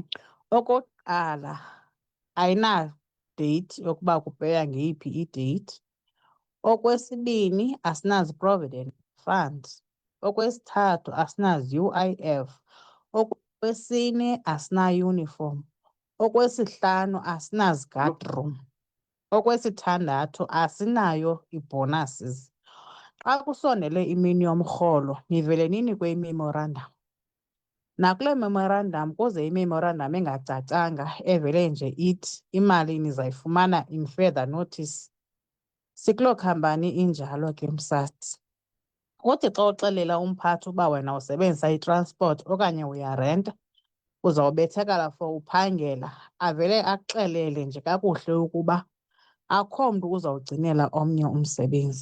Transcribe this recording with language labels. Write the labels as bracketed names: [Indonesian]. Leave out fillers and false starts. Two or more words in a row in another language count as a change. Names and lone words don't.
[Xhosa] Okokuqala ayina date yokuba kupeya ngeyiphi idate. Okwesibini asinazi [English] provident funds. [Xhosa] Okwesithathu asinazi UIF. Okwesine asina uniform. Okwesihlanu asinazi [English] guard room. [Xhosa] Okwesithandathu asinayo i-bonuses. Xa kusondele imini yomrholo nivele ninikwe i-memorandum. Nakule memorandum kuze i-memorandum engacacanga evele nje ithi imali nizayifumana [English] in further notice. [Xhosa] Sikuloo khampani injalo ke msatsi. Uthi xa uxelela umphathi uba wena usebenzisa itransport okanye uyarenta uzawubethakala for uphangela avele akuxelele nje kakuhle ukuba akho mntu uzawugcinela omnye umsebenzi.